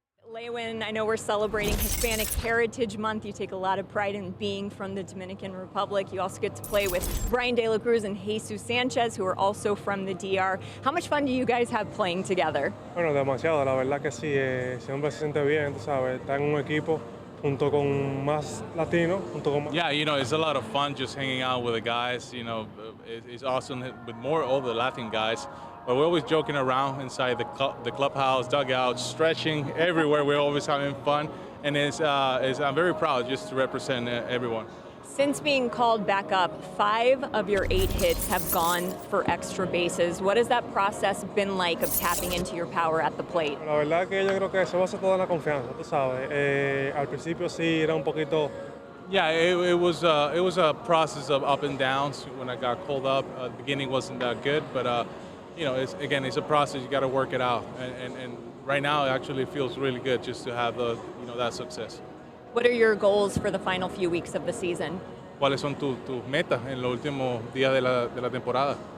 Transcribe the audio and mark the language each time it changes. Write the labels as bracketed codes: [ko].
[en] Lewin, I know we're celebrating Hispanic Heritage Month. You take a lot of pride in being from the Dominican Republic. You also get to play with Brian De La Cruz and Jesus Sanchez, who are also from the DR. How much fun do you guys have playing together? [es] Bueno, demasiado, la verdad que sí, siempre se siente bien, tú sabes, estar en un equipo junto con más latinos, junto con más... [en] Yeah, you know, it's a lot of fun just hanging out with the guys. You know, it's awesome with more of the Latin guys. But we're always joking around inside the clubhouse, dugouts, stretching everywhere. We're always having fun, and I'm very proud just to represent everyone. Since being called back up, 5 of your 8 hits have gone for extra bases. What has that process been like of tapping into your power at the plate? [es] La verdad que yo creo que se basa toda en la confianza, tú sabes. Al principio sí era un poquito... [en] Yeah, it was a process of up and downs. When I got called up, the beginning wasn't that good, but you know, it's a process. You got to work it out, and right now it actually feels really good just to have that success. What are your goals for the final few weeks of the season? [es] ¿Cuáles son tus metas en los últimos días de la temporada?